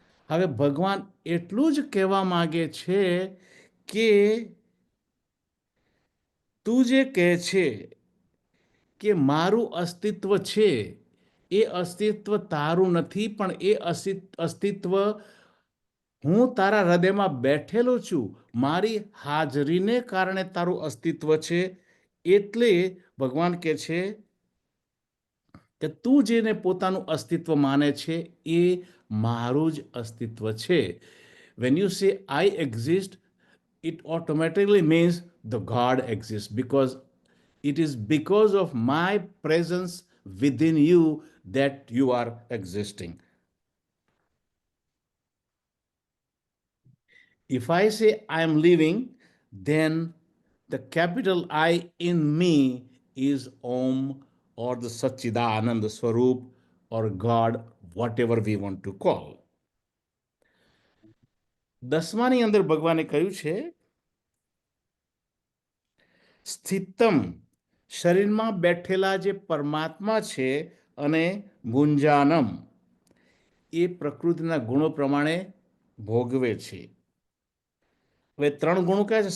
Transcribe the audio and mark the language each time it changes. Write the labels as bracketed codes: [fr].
[gu] હવે ભગવાન એટલું જ કહેવા માંગે છે કે તું જે કહે છે કે મારું અસ્તિત્વ છે, એ અસ્તિત્વ તારું નથી, પણ એ અસ્તિત્વ હું તારા હૃદયમાં બેઠેલો છું, મારી હાજરીને કારણે તારું અસ્તિત્વ છે. એટલે ભગવાન કહે છે કે તું જેને પોતાનું અસ્તિત્વ માને છે એ મારું જ અસ્તિત્વ છે. [en] When you say I exist, it automatically means the God exists, because it is because of my presence within you that you are existing. If I say I am living, then the capital I in me is Om, or the Satchidananda Swarup, or God, whatever we want to call. [gu] 10માની અંદર ભગવાને કહ્યું છે સ્થિતમ, શરીરમાં બેઠેલા જે પરમાત્મા છે, અને ભુંજાનમ, એ પ્રકૃતિના ગુણો પ્રમાણે ભોગવે છે. હવે 3 ગુણો કયા છે?